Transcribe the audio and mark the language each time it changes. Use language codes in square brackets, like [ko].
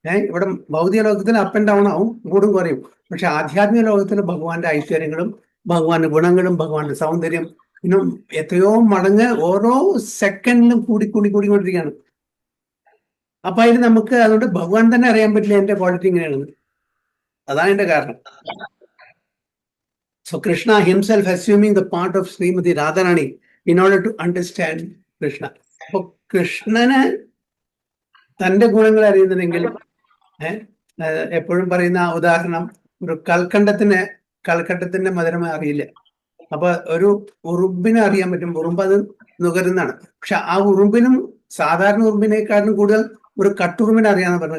[ml] ഇവിടെ ഭൗതിക ലോകത്തിൽ [en] up and down [ml] ആവും, കൂടും കുറയും. പക്ഷെ ആധ്യാത്മിക ലോകത്തിൽ ഭഗവാന്റെ ഐശ്വര്യങ്ങളും ഭഗവാന്റെ ഗുണങ്ങളും ഭഗവാന്റെ സൗന്ദര്യം ഇന്നും എത്രയോ മടങ്ങ് ഓരോ സെക്കൻഡിലും കൂടിക്കൊണ്ടിരിക്കുകയാണ്. അപ്പൊ അതിന് നമുക്ക് അതുകൊണ്ട് ഭഗവാൻ തന്നെ അറിയാൻ പറ്റില്ല എന്റെ ക്വാളിറ്റി ഇങ്ങനെയാണെന്ന്. അതാണ് എന്റെ കാരണം. [en] So Krishna himself assuming the part of Srimati Radharani in order to understand Krishna. [ml] അപ്പൊ കൃഷ്ണന് തന്റെ ഗുണങ്ങൾ അറിയുന്നുണ്ടെങ്കിൽ എപ്പോഴും പറയുന്ന ഉദാഹരണം, ഒരു കൽക്കണ്ടത്തിന്റെ മധുരം അറിയില്ല. അപ്പൊ ഒരു ഉറുമ്പിനെ അറിയാൻ പറ്റും, ഉറുമ്പ് അത് നുകരുന്നതാണ്. പക്ഷെ ആ ഉറുമ്പിനും സാധാരണ ഉറുമ്പിനേക്കാളും കൂടുതൽ ഒരു കട്ടുറുമ്പിനെ അറിയാന്ന് പറഞ്ഞു.